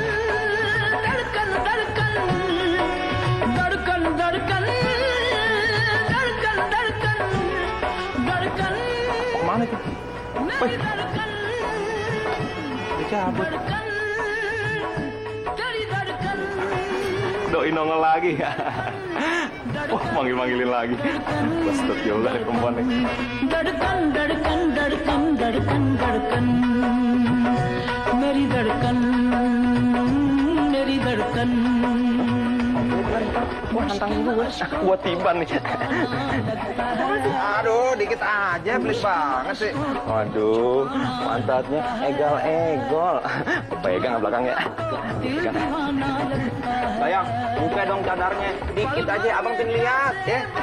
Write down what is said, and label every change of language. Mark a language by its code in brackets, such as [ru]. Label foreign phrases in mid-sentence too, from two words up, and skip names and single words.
[id] Kemana tuh? Woi. Cabut. Doi nongol lagi. Wah, manggil-manggilin lagi. Bastet juga nih perempuan nih. [hi] धड़कन मेरी धड़कन मेरी धड़कन. [id] Wah, tantangin gue. Gua tiban nih. Aduh, dikit aja, pelit banget sih. Waduh, pantatnya egol. Pegang belakangnya. Pegang. Sayang, buka dong cadarnya. Dikit aja, abang pengen lihat, ya.